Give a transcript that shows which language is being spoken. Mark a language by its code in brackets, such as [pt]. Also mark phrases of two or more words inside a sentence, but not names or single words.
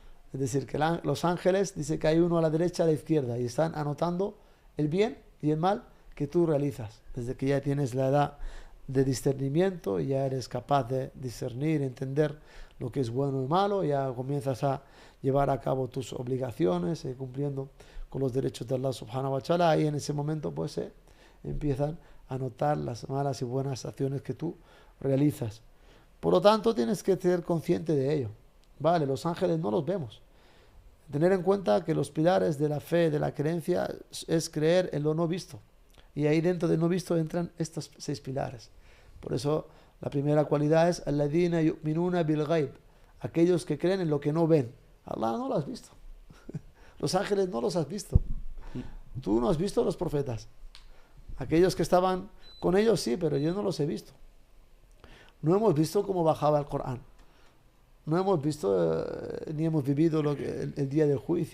[es] Es decir, que los ángeles, dice que hay uno a la derecha y a la izquierda y están anotando el bien y el mal que tú realizas. Desde que ya tienes la edad de discernimiento y ya eres capaz de discernir, entender lo que es bueno y malo, ya comienzas a llevar a cabo tus obligaciones, cumpliendo con los derechos de Allah [ar] سبحانه وتعالى, [es] y en ese momento pues se empiezan a notar las malas y buenas acciones que tú realizas. Por lo tanto, tienes que ser consciente de ello. Vale, los ángeles no los vemos. Tener en cuenta que los pilares de la fe, de la creencia, es creer en lo no visto. Y ahí dentro del no visto entran estos 6 pilares. Por eso la primera cualidad es [ar] الذين يؤمنون بالغيب, [es] aquellos que creen en lo que no ven. Allah no lo has visto. Los ángeles no los has visto. Tú no has visto a los profetas. Aquellos que estaban con ellos sí, pero yo no los he visto. No hemos visto cómo bajaba el Corán. No hemos visto ni hemos vivido el día del juicio.